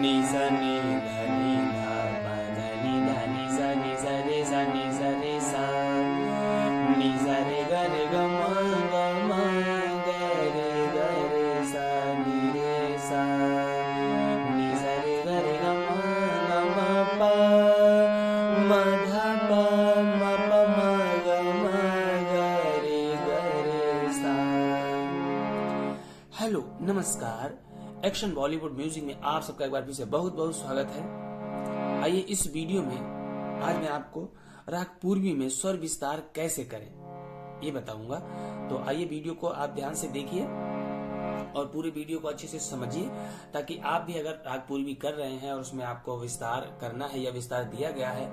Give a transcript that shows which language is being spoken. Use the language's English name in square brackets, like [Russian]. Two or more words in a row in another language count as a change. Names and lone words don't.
[Hindi] नी ध नी ध प ध नी ध नी सा नी सा रे सा नी सा रे सा नी सा रे ग रे ग म ग रे ग रे सा नी रे सा नी सा रे ग रे ग म प म ध प म प म ग रे ग रे सा। हेलो नमस्कार, एक्शन बॉलीवुड म्यूजिक में आप सबका एक बार फिर से बहुत बहुत स्वागत है। आइए इस वीडियो में आज मैं आपको राग पूर्वी में स्वर विस्तार कैसे करें ये बताऊंगा। तो आइए वीडियो को आप ध्यान से देखिए और पूरे वीडियो को अच्छे से समझिए, ताकि आप भी अगर राग पूर्वी कर रहे हैं और उसमें आपको विस्तार करना है या विस्तार दिया गया है।